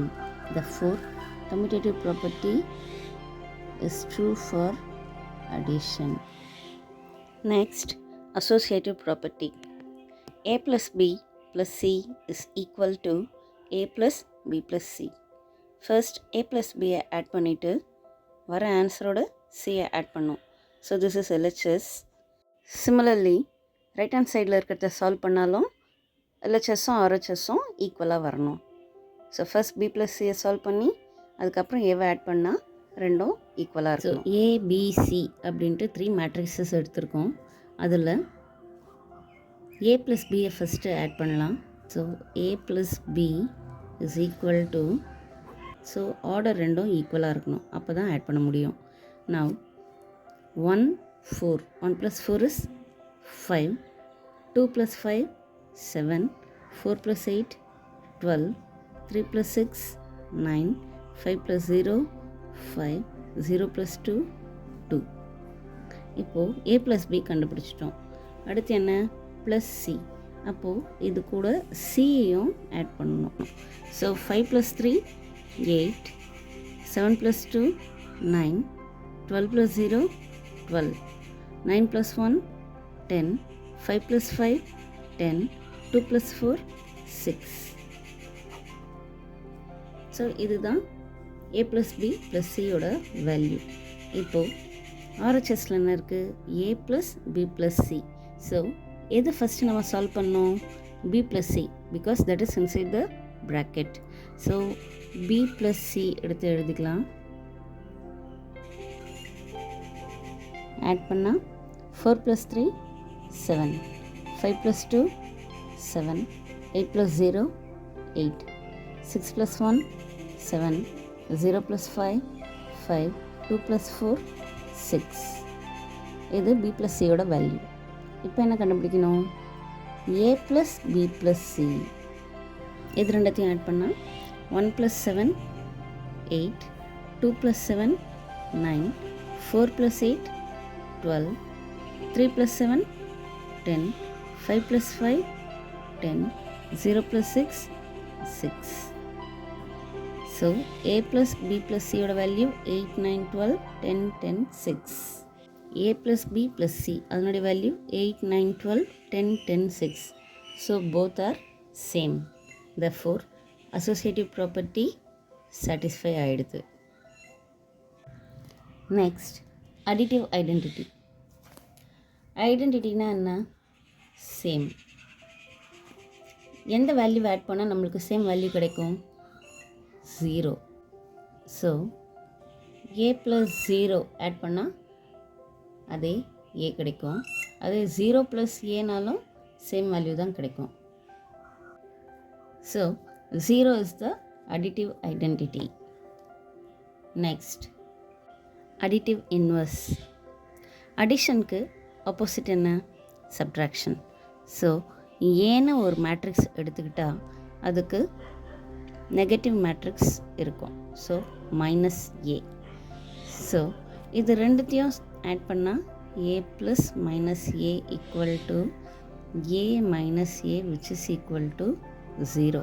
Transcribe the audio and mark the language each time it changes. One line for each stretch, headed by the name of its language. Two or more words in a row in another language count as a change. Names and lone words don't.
English: Therefore, commutative property is true for addition. Next, associative property. A plus b plus c is equal to a plus b plus c. First, a plus b add
Tamil: பண்ணிட்டு வர ஆன்சரோட
English: c add
Tamil: பண்ணும்.
English: So this is LHS. Similarly, right hand side
Tamil: ல இருக்கிறத சால்வ் பண்ணாலும் LHSம் RHSம் ஈக்குவலாக வரணும்.
English: So first b plus c
Tamil: சால்வ் பண்ணி அதுக்கப்புறம் ஏவை ஆட் பண்ணால் ரெண்டும் ஈக்குவலாக இருக்கும். ஸோ ஏபிசி அப்படின்ட்டு 3 மேட்ரிக்ஸஸ் எடுத்திருக்கோம். அதில்
English: a plus b
Tamil: யை ஃபஸ்ட்டு ஆட் பண்ணலாம்.
English: ஸோ a plus b is equal to,
Tamil: ஸோ ஆர்டர் ரெண்டும் ஈக்குவலாக இருக்கணும், அப்போ தான் ஆட் பண்ண முடியும்.
English: நவ் 1 4, 1 plus 4 is 5, 2 plus 5 7, 4 plus 8 12, 3 plus 6 9, 5 plus 0 5, 0 plus 2 2.
Tamil: இப்போது
English: a plus b
Tamil: கண்டுபிடிச்சிட்டோம். அடுத்து என்ன?
English: plus c.
Tamil: அப்போது இது கூட cயும் ஆட் பண்ணணும்.
English: ஸோ 5 plus 3 8, 7 plus 2 9, 12 plus 0 12, 9 plus 1 10, 5 plus 5 10, 2 plus 4 6.
Tamil: ஸோ இதுதான்
English: a plus b plus c
Tamil: யோட வேல்யூ. இப்போது RHSல என்ன இருக்குது?
English: a plus b plus c.
Tamil: ஸோ எது ஃபஸ்ட்டு நம்ம சால்வ் பண்ணோம்?
English: b plus c, because that is inside the bracket.
Tamil: ஸோ
English: b plus c
Tamil: எடுத்து எழுதிக்கலாம்.
English: ஆட் பண்ணால் 4 plus 3 7, 5 plus 2 7, 8 plus 0 8, 6 plus 1 7, 0 plus 5 5, 2 plus 4 6.
Tamil: இது
English: b plus c
Tamil: யோட வேல்யூ. இப்போ என்ன கண்டுபிடிக்கணும்?
English: a plus b plus c.
Tamil: இது ரெண்டத்தையும் ஆட் பண்ணால்
English: 1 plus 7 8, 2 plus 7 9, 4 plus 8 12, 3 plus 7 10, 5 plus 5 10, 0 plus 6 6. So a plus b plus c
Tamil: யோட வேல்யூ 8 9 12 10 10 6.
English: a plus b plus c
Tamil: அதனுடைய வேல்யூ 8 9 12 10 10 6.
English: So both are same. Therefore, associative property satisfy ஆயிடுது. Next, additive identity.
Tamil: ஐடென்டிட்டினா என்ன? சேம். எந்த வேல்யூ ஆட் பண்ணால் நம்மளுக்கு சேம் வேல்யூ கிடைக்கும்? 0. ஸோ a + 0 ஆட் பண்ணால் அதே a கிடைக்கும். அதே 0 + aனாலும் சேம் வேல்யூ தான் கிடைக்கும்.
English: ஸோ 0 is the additive identity. Next, additive inverse.
Tamil: அடிஷனுக்கு ஆப்போசிட் என்ன? சப்ட்ராக்ஷன். ஸோ ஏன்னு ஒரு மேட்ரிக்ஸ் எடுத்துக்கிட்டால் அதுக்கு நெகட்டிவ் மேட்ரிக்ஸ் இருக்கும்.
English: ஸோ -a. ஸோ
Tamil: இது ரெண்டுத்தையும் ஆட் பண்ணால்
English: a + -a equal to a minus a which is equal to 0.